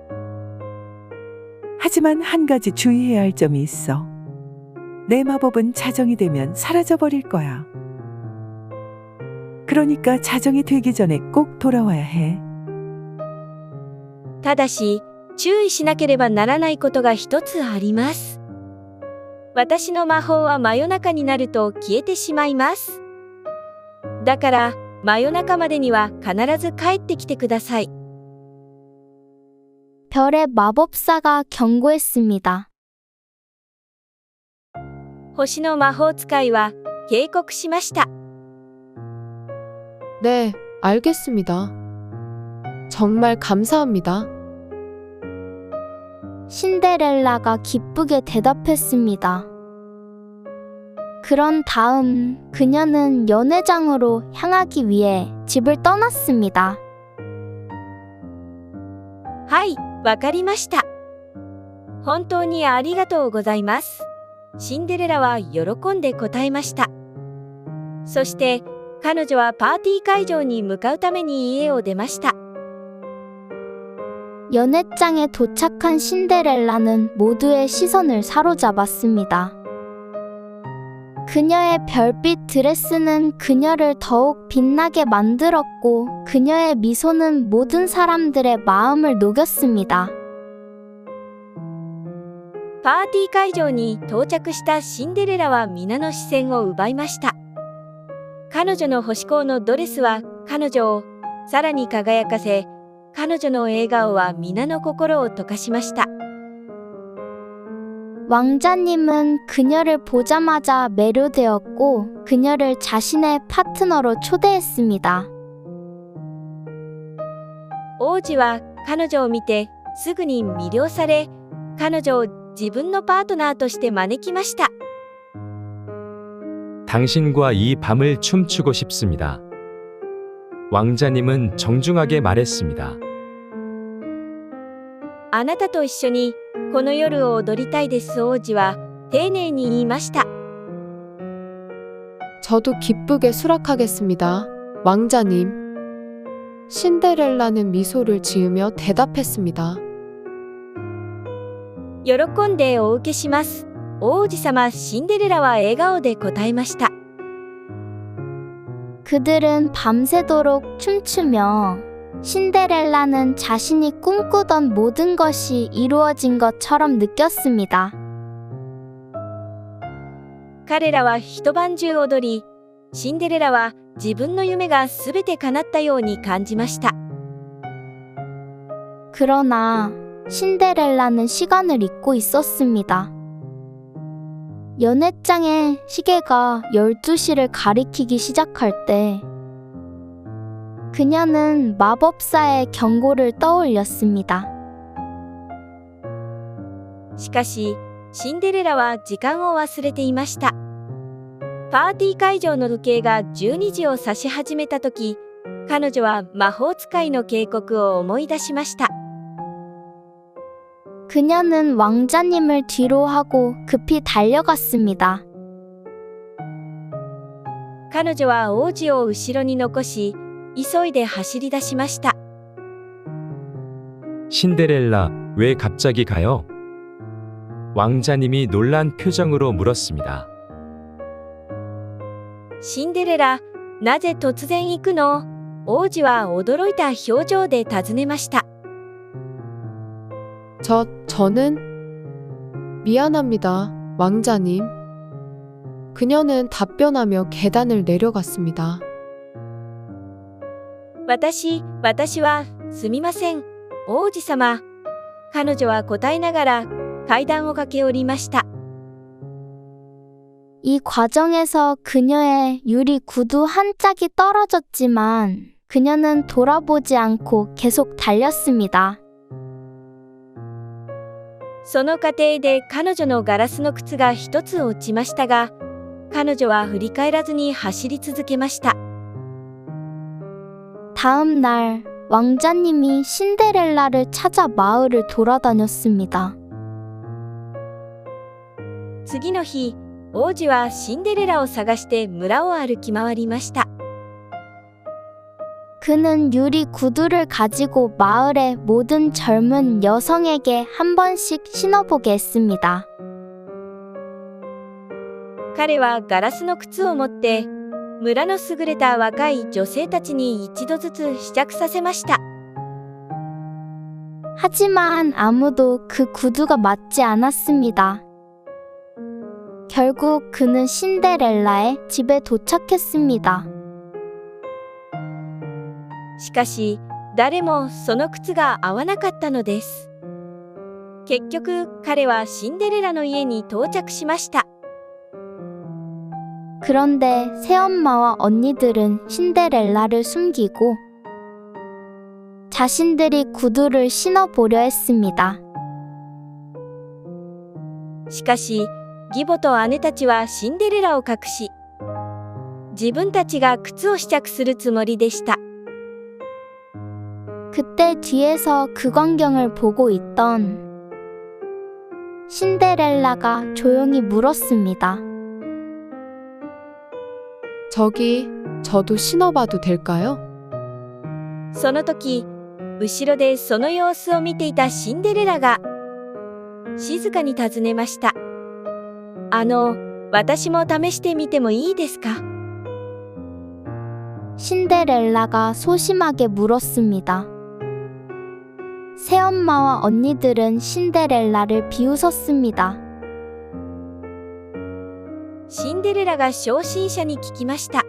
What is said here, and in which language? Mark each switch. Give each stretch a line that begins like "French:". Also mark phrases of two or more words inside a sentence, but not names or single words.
Korean: 하지만 한 가지 주의해야 할 점이 있어. 내 마법은 자정이 되면 사라져버릴 거야. 그러니까 자정이 되기 전에 꼭 돌아와야 해.
Japanese: ただし、注意しなければならないことが一つあります。私の魔法は真夜中になると消えてしまいます。だから、真夜中までには必ず帰ってきてください。
Korean: 별의 마법사가 경고했습니다.
Japanese: 星の魔法使いは警告しました。
Korean: 네, 알겠습니다. 정말 감사합니다. 신데렐라가 기쁘게 대답했습니다. 그런 다음 그녀는 연회장으로 향하기 위해 집을 떠났습니다.
Japanese: はい、わかりました。本当にありがとうございます。シンデレラは喜んで答えました。そして彼女はパーティー会場に向かうために家を出ました。
Korean: 연회장에 도착한 신데렐라는 모두의 시선을 사로잡았습니다. 그녀의 별빛 드레스는 그녀를 더욱 빛나게 만들었고 그녀의 미소는 모든 사람들의 마음을 녹였습니다.
Japanese: パーティー会場に到着したシンデレラは皆の視線を奪いました。彼女の星光のドレスは彼女をさらに輝かせ、彼女の笑顔は皆の心を溶かしました。
Korean: 왕자님은 그녀를 보자마자 매료되었고 그녀를 자신의 파트너로 초대했습니다.
Japanese: 王子は彼女を見てすぐに魅了され、彼女を自分のパートナーとして招きました。
Korean: 당신과 이 밤을 춤추고 싶습니다. 왕자님은 정중하게 말했습니다.
Japanese: あなたと一緒にこの夜を踊りたいです。王子は丁寧に言いました。
Korean: 저도 기쁘게 수락하겠습니다. 왕자님. 신데렐라는 미소를 지으며 대답했습니다.
Japanese: 喜んでお受けします。王子様シンデレラは笑顔で答えました。
Korean: 그들은 밤새도록 춤추며 신데렐라는 자신이 꿈꾸던 모든 것이 이루어진 것처럼 느꼈습니다.
Japanese: 彼らは一晩中踊り、シンデレラは自分の夢がすべて叶ったように感じました。
Korean: 그러나 신데렐라는 시간을 잊고 있었습니다. 연회장의 시계가 12시를 가리키기 시작할 때 그녀는 마법사의 경고를 떠올렸습니다.
Japanese: しかし、シンデレラは時間を忘れていました。パーティー会場の時計が12時を指し始めた時、彼女は魔法使いの警告を思い出しました。
Korean: 그녀는 왕자님을 뒤로 하고 급히 달려갔습니다.
Japanese: 彼女は王子を後ろに残し、急いで走り出しました。
Korean: 신데렐라, 왜 갑자기 가요? 왕자님이 놀란 표정으로 물었습니다.
Japanese: シンデレラ、なぜ突然行くの？王子は驚いた表情で尋ねました。
Korean: 저는 미안합니다, 왕자님. 그녀는 답변하며 계단을 내려갔습니다.
Japanese: 私はすみません、王子様。彼女は答えながら階段を駆け下りました。
Korean: 이 과정에서 그녀의 유리 구두 한 짝이 떨어졌지만 그녀는 돌아보지 않고 계속 달렸습니다.
Japanese: その過程で彼女のガラスの靴が一つ落ちましたが、彼女は振り返らずに走り続けました。
Korean: 다음 날 왕자님이 신데렐라를 찾아 마을을 돌아다녔습니다.
Japanese: 次の日、王子はシンデレラを探して村を歩き回りました。
Korean: 그는 유리 구두를 가지고 마을의 모든 젊은 여성에게 한 번씩 신어보게 했습니다.
Japanese: 彼はガラスの靴を持って村の優れた若い女性たちに一度ずつ試着させました。
Korean: 하지만 아무도 그 구두가 맞지 않았습니다. 결국 그는 신데렐라의 집에 도착했습니다.
Japanese: しかし、誰もその靴が合わなかったのです。結局、彼はシンデレラの家に到着しました。
Korean: 그런데 새엄마와 언니들은 신데렐라를 숨기고 자신들이 구두를 신어보려 했습니다.
Japanese: しかし、義母と姉たちはシンデレラを隠し、自分たちが靴を試着するつもりでした。
Korean: 그때 뒤에서 그 광경을 보고 있던 신데렐라가 조용히 물었습니다. 저도 신어봐도 될까요?
Japanese: その時、 後ろでその様子を見ていたシンデレラが静かに尋ねました。私も試してみてもいいですか？
Korean: 신데렐라가 소심하게 물었습니다. 새엄마와 언니들은 신데렐라를 비웃었습니다.
Japanese: シンデレラが昇進者に聞きました。